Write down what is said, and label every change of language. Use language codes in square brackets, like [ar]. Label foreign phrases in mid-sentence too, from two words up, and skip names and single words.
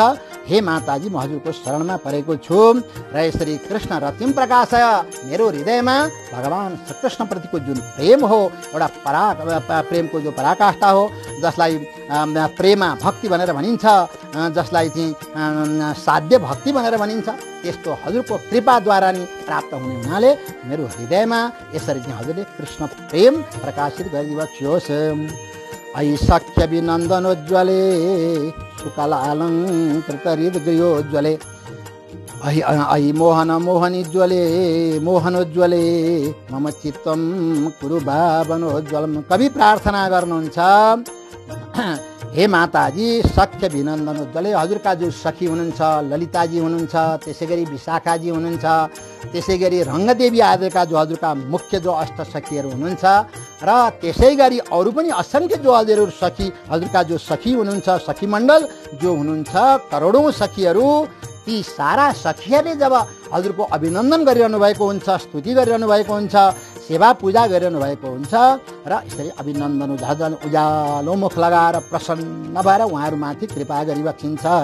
[ne] हे माताजी, म हजुरको शरणमा परेको छु र यसरी [sa] कृष्ण रतिम प्रकाशय [ne] मेरो हृदयमा भगवान श्रीकृष्णप्रतिको जुन प्रेम हो, एउटा प्रेमको जो पराकाष्ठा हो, जसलाई प्रेमा भक्ति भनेर भनिन्छ, जसलाई चाहिँ साध्य भक्ति भनेर भनिन्छ, त्यस्तो हजुरको कृपाद्वारा नि प्राप्त हुने हुनाले मेरो हृदयमा यसरी चाहिँ हजुरले कृष्ण प्रेम प्रकाशित गरिदिनुहोस्। [sa] ऐ सख्य विनन्दनोज्ज्वले सुकलालङ्कृत हृदगृहोज्ज्वले ऐ मोहन मोहनीज्वले मोहनोज्वले मम चित्तम कुरु भावनोज्वलम। [ne] कवि प्रार्थना गर्नुहुन्छ, हे माताजी, [sa] सख्य विनन्दनोज्वले [ne] हजुरका जो सखी हुनुहुन्छ, ललिताजी हुनुहुन्छ, त्यसै गरी विशाखाजी हुनुहुन्छ, त्यसै गरी रङ्गदेवी आदिका जो हजुरका मुख्य जो अष्ट सखीहरू हुनुहुन्छ र त्यसै गरी अरू पनि असङ्ख्य जो हजुरका जो सखी हुनुहुन्छ, सखी मण्डल जो हुनुहुन्छ, करोडौँ सखीहरू, ती सारा सखीहरूले जब हजुरको अभिनन्दन गरिरहनु भएको हुन्छ, स्तुति गरिरहनु भएको हुन्छ, सेवा पूजा गरिरहनु भएको हुन्छ र यसरी अभिनन्दन उज्यालो मुख लगाएर प्रसन्न भएर उहाँहरूमाथि कृपा गरिबक्सिन्छ।